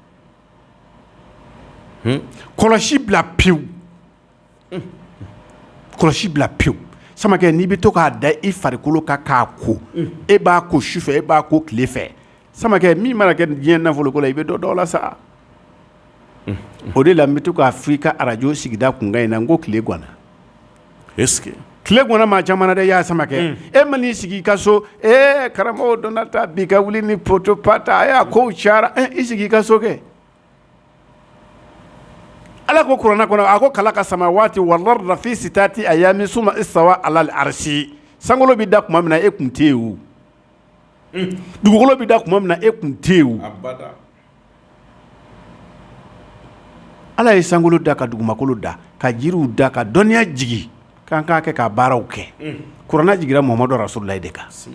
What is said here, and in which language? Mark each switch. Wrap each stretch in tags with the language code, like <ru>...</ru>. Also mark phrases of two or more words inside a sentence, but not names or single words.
<bm>kɔlɔsi bila pewu kɔlɔsi bila pewu Samakɛ n'i bɛ to k'a da i farikolo kan k'a ko e b'a ko sufɛ e b'a ko tile fɛ Samakɛ min mana kɛ diɲɛ nafoloko la i bɛ dɔ la sa o de la n bɛ to k'a fɔ i ka radio sigida kunkan in na n ko tile ganna</bm> <fr>est-ce que</fr> <bm>tile ganna maa caman na dɛ y'a Samakɛ e ma n'i sigi i ka so karamɔgɔ donna ta bi ka wuli ni poto pata a y'a kow cayara i sigi i ka so kɛ Ala ko kuranɛ kɔnɔ a ko</bm> <ar>خلق السماوات والأرض في ستة أيام ثم استوى على العرش</ar> <bm>sankolo bɛ da tuma min na e kun tɛ yen o dugukolo bɛ da tuma min na e kun tɛ yen o Ala ye sankolo da ka dugumakolo da ka jiriw da ka dɔnniya jigi k'an k'a kɛ ka baaraw kɛ kuranɛ jigira Muhamadu Rasululahi de kan</bm>